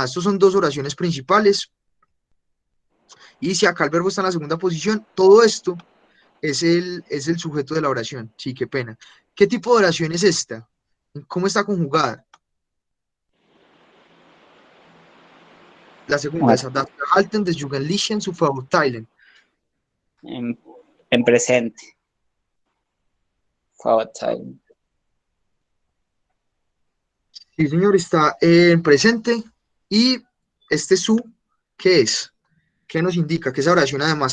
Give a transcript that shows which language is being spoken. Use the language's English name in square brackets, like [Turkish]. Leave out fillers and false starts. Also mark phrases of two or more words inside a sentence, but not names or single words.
[Spanish] Estos son dos oraciones principales. Y si acá el verbo está en la segunda posición, todo esto es el sujeto de la oración. Sí, qué pena. ¿Qué tipo de oración es esta? ¿Cómo está conjugada? La segunda, esa, [German] das Verhalten des Jugendlichen zu verurteilen. [Spanish] En presente. Verurteilen. Sí, señor, está en presente. Y este su, ¿qué es? ¿Qué nos indica? ¿Qué esa oración además?